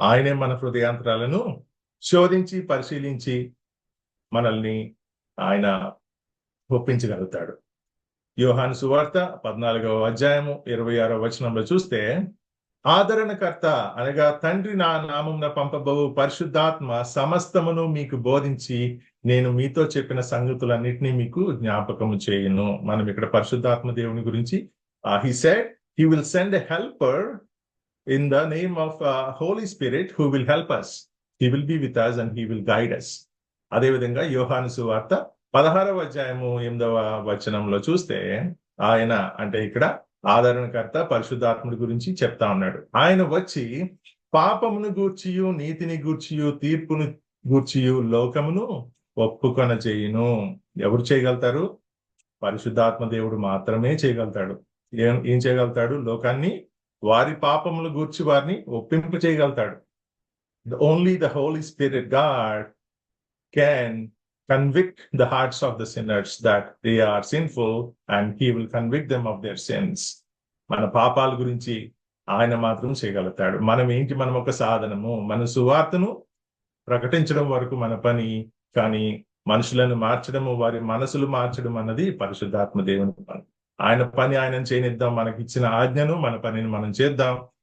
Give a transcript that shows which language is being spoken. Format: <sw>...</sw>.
<te>ఆయనే మన హృదయాంతరాలను శోధించి పరిశీలించి మనల్ని ఆయన ఒప్పించగలుగుతాడు. యోహాను సువార్త 14వ అధ్యాయము 26వ వచనంలో చూస్తే, ఆదరణకర్త అనగా తండ్రి నా నామమున పంపబోవు పరిశుద్ధాత్మ సమస్తమును మీకు బోధించి నేను మీతో చెప్పిన సంగతులన్నిటినీ మీకు జ్ఞాపకము చేయును. మనం ఇక్కడ పరిశుద్ధాత్మ దేవుని గురించి</te> <en>he said he will send a helper in the name of Holy Spirit who will help us. He will be with us and he will guide us.</en> <te>అదేవిధంగా యోహాను సువార్త 16వ అధ్యాయము 8వ వచనంలో చూస్తే, ఆయన అంటే ఇక్కడ ఆదరణకర్త పరిశుద్ధాత్ముడి గురించి చెప్తా ఉన్నాడు. ఆయన వచ్చి పాపమును గూర్చియు నీతిని గూర్చియు తీర్పును గూర్చియు లోకమును ఒప్పుకొన చేయును. ఎవరు చేయగలుగుతారు? పరిశుద్ధాత్మ దేవుడు మాత్రమే చేయగలుగుతాడు. ఏం చేయగలుగుతాడు? లోకాన్ని వారి పాపములు గూర్చి వారిని ఒప్పింపు చేయగలుగుతాడు.</te> <en>Only the holy spirit god can convict the hearts of the sinners that they are sinful and he will convict them of their sins.</en> <te>మన పాపాల గురించి ఆయన మాత్రం చేయగలుగుతాడు. మనం ఒక సాధనము, మన సువార్తను ప్రకటించడం వరకు మన పని. కానీ మనుషులను మార్చడము, వారి మనసులు మార్చడం అన్నది పరిశుద్ధాత్మ దేవుని పని. ఆయన పని ఆయనను చేయనిద్దాం. మనకి ఇచ్చిన ఆజ్ఞను, మన పనిని మనం చేద్దాం.</te>